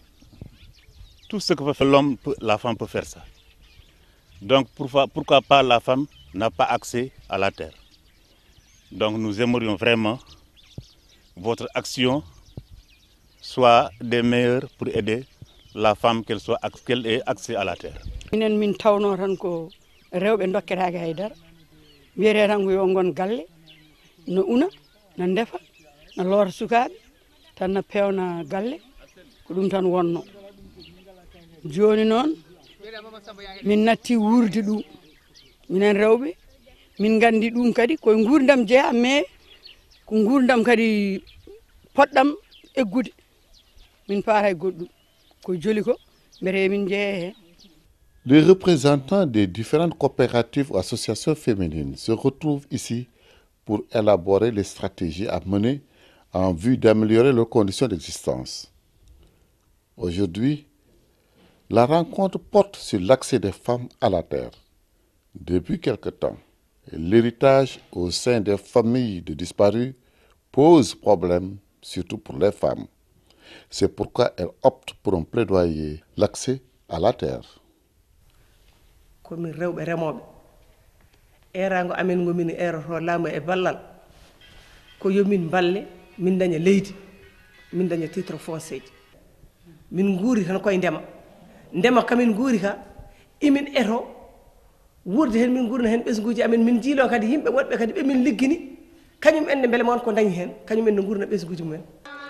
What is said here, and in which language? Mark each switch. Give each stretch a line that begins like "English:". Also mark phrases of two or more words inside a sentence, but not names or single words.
French: Tout ce que peut faire l'homme, la femme peut faire ça. Donc pourquoi pas la femme n'a pas accès à la terre. Donc nous aimerions vraiment votre action soit des meilleures pour aider la femme qu'elle ait accès à la terre.
Fula: Minen min tawno tan ko rewɓe dokketaake haydara wiyete tan ko yo ngon galle no una no ndefa no loota sukaaɓe tan no pewna galle ko ɗum tan wonno joni noon min natti wurde ɗum minen rewɓe min gandi ɗum kadi koye gurdam jeeya mais ko gurdam kadi poɗɗam eggude min paata e goɗɗum ko joli ko mbete min jeeya hen.
French: Les représentants des différentes coopératives ou associations féminines se retrouvent ici pour élaborer les stratégies à mener en vue d'améliorer leurs conditions d'existence. Aujourd'hui, la rencontre porte sur l'accès des femmes à la terre. Depuis quelque temps, l'héritage au sein des familles de disparus pose problème, surtout pour les femmes. C'est pourquoi elles optent pour un plaidoyer, l'accès à la terre.
Fula: Komin rewɓe remoɓe erago amen gomin eroto laamu e ballal ko yomin balle min daña leydi min daña
French: titre foncier
Fula: ji min guuri tan koye ndema kamin guuri ka imin eto wurde hen min gurna hen ɓesguji amen min jiilo kadi yimɓe woɗɓe kadi ɓe min liggini kañum enne beele mon ko dañi hen kañum enne gurna ɓesguji mumen.